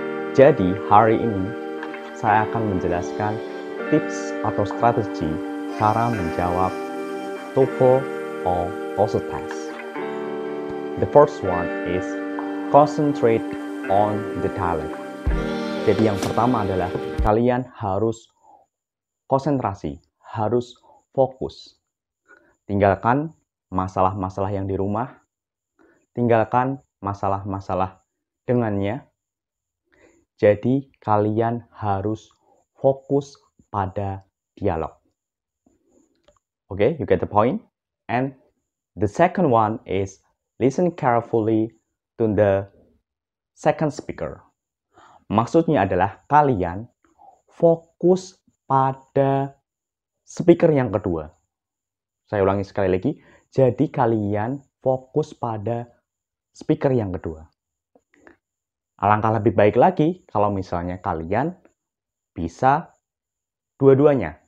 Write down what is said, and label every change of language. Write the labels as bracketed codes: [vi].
[id] Jadi, hari ini saya akan menjelaskan tips atau strategi cara menjawab TOEFL or TOEFL test. [en] The first one is concentrate on the dialogue. [id] Jadi yang pertama adalah kalian harus konsentrasi, harus fokus. Tinggalkan masalah-masalah yang di rumah, tinggalkan masalah-masalah dengannya. Jadi kalian harus fokus pada dialog. [en] Okay, you get the point? And the second one is listen carefully to the second speaker. [id] Maksudnya adalah kalian fokus pada speaker yang kedua. Saya ulangi sekali lagi. Jadi kalian fokus pada speaker yang kedua. Alangkah lebih baik lagi kalau misalnya kalian bisa dua-duanya.